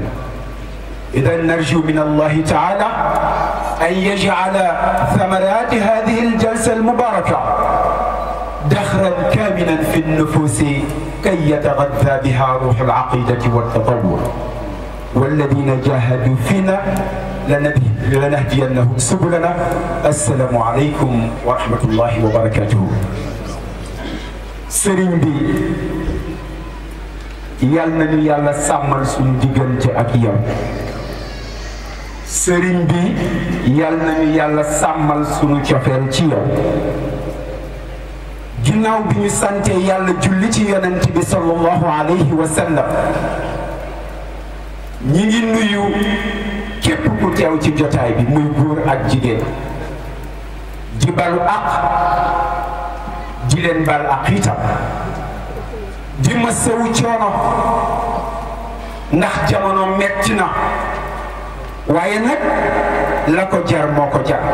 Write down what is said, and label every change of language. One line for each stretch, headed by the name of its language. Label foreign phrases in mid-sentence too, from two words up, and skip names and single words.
Arabic: إذا نرجو من الله تعالى أن يجعل ثمرات هذه الجلسة المباركة دخرا كاملا في النفوس كي يتغذى بها روح العقيدة والتطور. والذين جاهدوا فينا لنهدينهم سبلنا. السلام عليكم ورحمة الله وبركاته.
Wolof: sëriñ bi yal nañu yàlla sàmmal suñu diggante ak yow. sëriñ bi yal nañu yàlla sàmmal suñu cofeel ci yow. ginnaaw bi ñu sante yàlla julli ci yonent bi
Arabic: صلى الله عليه وسلم,
Wolof: ñi ngi nuyu képp ku teew ci jotaay bi muy góor ak jigéen, di balu ak di leen bal ak itam, di ma sew coono ndax jamono metti na, waaye nag la ko jar moo ko jar.